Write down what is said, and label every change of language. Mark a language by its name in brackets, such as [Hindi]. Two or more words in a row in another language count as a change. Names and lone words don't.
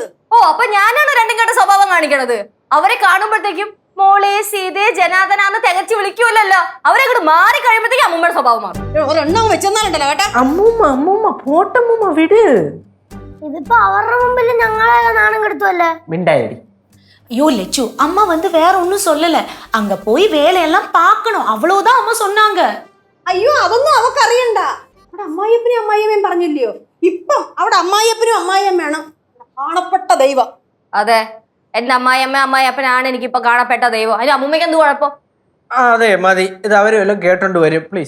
[Malayalam] ഓ, അപ്പൊ ഞാനാണ് രണ്ടും കെട്ട സ്വഭാവം കാണിക്കണത്? അവരെ കാണുമ്പോഴത്തേക്കും മോളെ സീതേ ജനാദനാന്ന് തികച്ചു വിളിക്കൂലല്ലോ. അവരെ കൂടെ മാറി കഴിയുമ്പോഴത്തേക്കും അമ്മൂമ്മയുടെ സ്വഭാവം മാറും. ഒരെണ്ണം വെച്ചെന്നാലുണ്ടല്ലോ കേട്ടാ. അമ്മൂമ്മ പോട്ടമ്മൂമ്മ വിട്. ഇതിപ്പോ അവരുടെ മുമ്പിൽ ഞങ്ങളെ നാണം കെടുത്തുവല്ലേ. മിണ്ടായടി. [Tamil] ஐயோ லட்சு, அம்மா வந்து வேற ஒன்னும் சொல்லல. அங்க போய் வேலையெல்லாம் பார்க்கணும், அவ்வளவுதான் அம்மா சொன்னாங்க. [Malayalam] അയ്യോ, അതൊന്നും അവക്ക് അറിയണ്ട. അവിടെ അമ്മായിയപ്പനും അമ്മായിയമ്മയും പറഞ്ഞില്ലയോ? ഇപ്പം അവിടെ അമ്മായിയപ്പനും അമ്മായിയമ്മയാണ് കാണപ്പെട്ട ദൈവം. അതെ, എന്റെ അമ്മായിയപ്പനാണ് എനിക്കിപ്പൊ കാണപ്പെട്ട ദൈവം. അതിന് അമ്മൂമ്മയ്ക്ക് എന്ത് കുഴപ്പം? അതെ, മതി. ഇത് അവര് വല്ലതും കേട്ടോണ്ട് വരും. പ്ലീസ്